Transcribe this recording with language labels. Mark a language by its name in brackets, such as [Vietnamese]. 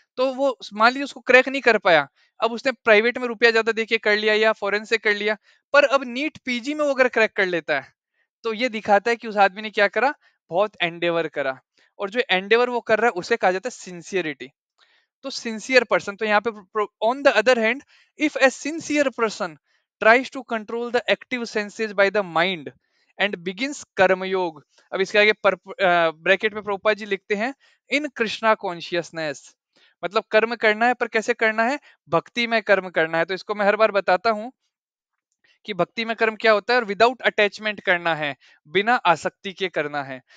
[Hindi] तो वो मान लीजिए उसको क्रैक नहीं कर पाया, अब उसने प्राइवेट में रुपया ज्यादा देके कर लिया या फॉरेन से कर लिया, पर अब नीट पीजी में वो अगर क्रैक कर लेता है तो ये दिखाता है कि उस आदमी ने क्या करा, बहुत एंडेवर करा। और जो एंडेवर वो कर रहा है उसे कहा जाता है सिंसियरिटी। तो सिंसियर पर्सन, तो यहाँ पे [English] On the other hand, if a sincere person tries to control the active senses by the mind and begins karma yoga. [Hindi] अब इसके आगे ब्रैकेट में प्रभुपाद जी लिखते हैं [English] In Krishna consciousness. [Hindi] मतलब कर्म करना है, पर कैसे करना है? भक्ति में कर्म करना है. तो इसको मैं हर बार बताता हूं कि भक्ति में कर्म क्या होता है, और [English] without attachment [Hindi] करना है, बिना आसक्ति के करना है.